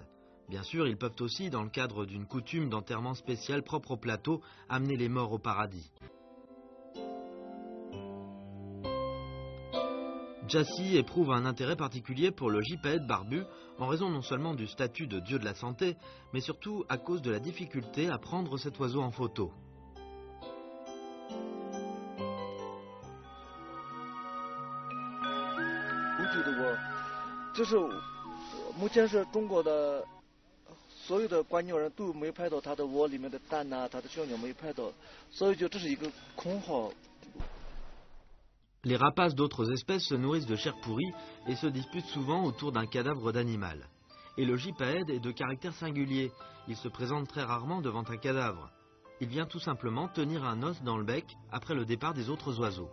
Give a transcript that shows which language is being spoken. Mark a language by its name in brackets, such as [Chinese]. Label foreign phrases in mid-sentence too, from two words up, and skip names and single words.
[French] Bien sûr, ils peuvent aussi, dans le cadre d'une coutume d'enterrement spécial propre au plateau, amener les morts au paradis. Jassi éprouve un intérêt particulier pour le gypaète barbu en raison non seulement du statut de dieu de la santé, mais surtout à cause de la difficulté à prendre cet oiseau en photo. [Chinese] 觉得我，这是目前是中国的所有的观鸟人都没拍到它的窝里面的蛋呐、它的小鸟没拍到，所以就这是一个空号。 [French] Les rapaces d'autres espèces se nourrissent de chair pourrie et se disputent souvent autour d'un cadavre d'animal. Et le gypaète est de caractère singulier. Il se présente très rarement devant un cadavre. Il vient tout simplement tenir un os dans le bec après le départ des autres oiseaux.